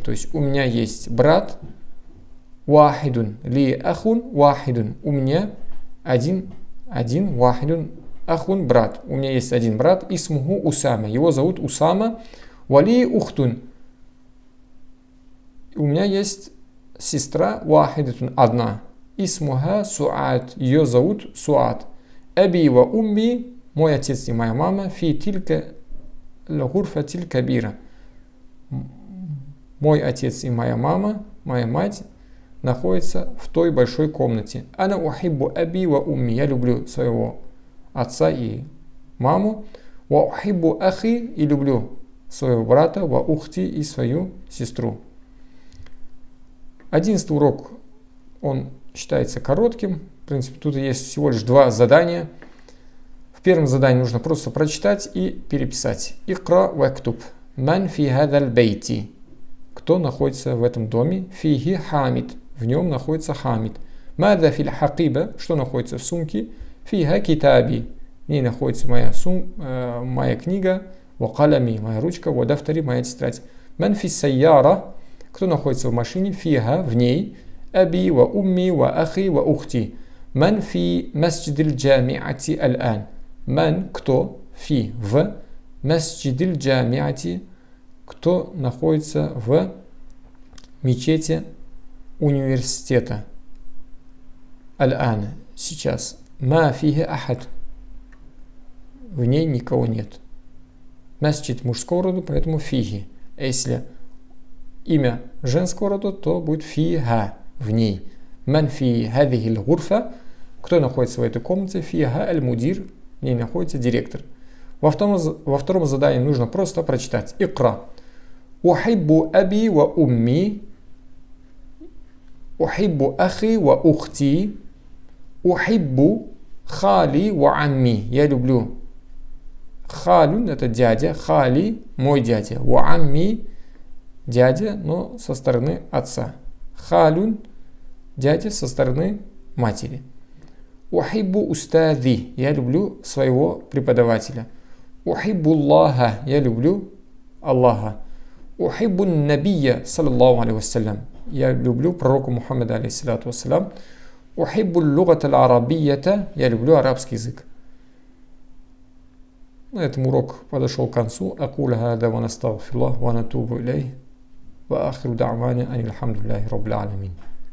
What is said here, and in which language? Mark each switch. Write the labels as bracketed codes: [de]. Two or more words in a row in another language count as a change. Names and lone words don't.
[ru] То есть у меня есть брат, [ar] واحد، لي أخ، واحد, [ru] у меня один, [ar] واحد، أخ, [ru] брат. У меня есть один брат, [ar] اسمه أسامة, [ru] его зовут Усама, [ar] ولي أخت. [ru] У меня есть сестра, вахидатун, одна, [ar] اسمها سعاد, [ru] ее зовут Суат. [ar] أبي وأمي, [ru] мой отец и моя мама, [ar] في تلك الغرفة الكبيرة. [ru] Мой отец и моя мама, моя мать, находятся в той большой комнате. [ar] أنا أحب أبي وأمي. [ru] Я люблю своего отца и маму. [ar] وأحب أخي. [ru] И люблю своего брата. [ar] وأختي. [ru] И свою сестру. 11 урок, он считается коротким. В принципе, тут есть всего лишь 2 задания. В первом задании нужно просто прочитать и переписать. [ar] اقرأ واكتب. من في هذا البيت. [ru] Кто находится в этом доме? [ar] فيه حامد. [ru] В нем находится хамид. [ar] ماذا في الحقيبة. [ru] Что находится в сумке? [ar] فيها كتابي. [ru] В ней находится моя книга. [ar] وقلمي. [ru] Моя ручка. [ar] ودفتري. [ru] Моя тетрадь. [ar] من في السيارة. [ru] Кто находится в машине? Фиха. В ней. [ar] أبي وأمي وأخي وأختي. من في مسجد الجامعة الآن. Ман, [ru] кто, фи, в, [ar] مسجد الجامعة, [ru] кто находится в мечети университета. Аль-ан, сейчас. [ar] ما فيه أحد, [ru] в ней никого нет. Масджид мужского рода, поэтому фихи. Если имя женского рода, то будет фиха, в ней. [ar] من في هذه الغرفة, [ru] кто находится в этой комнате? [ar] فيها المدير, [ru] в ней находится директор. Во втором задании нужно просто прочитать. [ar] اقرأ. أحب أبي وأمي. أحب أخي وأختي. أحب خالي وعمي. [ru] Я люблю. Халюн, это дядя. Хали, мой дядя. [ar] وعمي, [ru] дядя, но со стороны отца. Халюн, дядя со стороны матери. [ar] أحب أستاذي. [ru] Я люблю своего преподавателя. [ar] أحب الله. [ru] Я люблю Аллаха. [ar] أحب النبي، صلى الله عليه وسلم. [ru] Я люблю пророка Мухаммада, [ar] عليه الصلاة والسلام. أحب اللغة العربية. [ru] Я люблю арабский язык. На этом урок подошел к концу. [ar] أقول هذا ونستغفر الله ونتوب إليه. وآخر دعوانا أن الحمد لله رب العالمين.